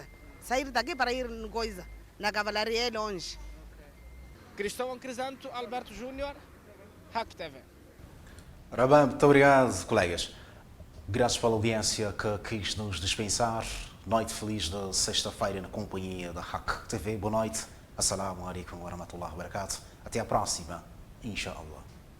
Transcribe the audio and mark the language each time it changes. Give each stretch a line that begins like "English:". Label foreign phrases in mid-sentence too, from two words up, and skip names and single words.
Portuguese: Sair daqui para ir no coisa, na cavalaria é longe. Cristóvão Crisanto, Alberto Júnior, Hack TV. Ora bem, muito obrigado, colegas. Graças pela audiência que quis nos dispensar. Noite feliz de sexta-feira na companhia da Hack TV. Boa noite.
Arabic: السلام عليكم ورحمة الله وبركاته.
Portuguese: Até a próxima, inshallah.